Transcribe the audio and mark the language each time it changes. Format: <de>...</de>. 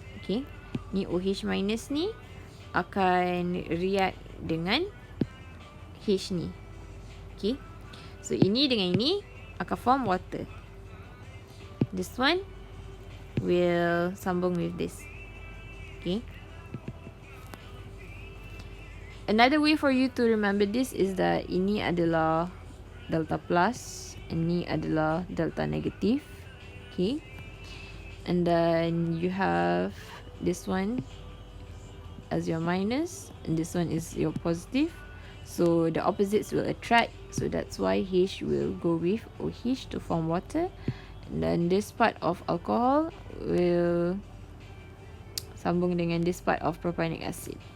<ms>Okay, ni OH minus ni akan react dengan H ni. Okay, so ini dengan ini akan</ms> <en>form water. This one will</en> <ms>sambung</ms> <en>with this. Okay, another way for you to remember this is that</en> <ms>ini adalah delta plus, ini adalah delta negative.</ms> <en>Okay, and then you have this one as your minus, and this one is your positive. So the opposites will attract, so that's why H will go with OH to form water, and then this part of alcohol will</en> <ms>sambung dengan</ms> <en>this part of propanonic acid.</en>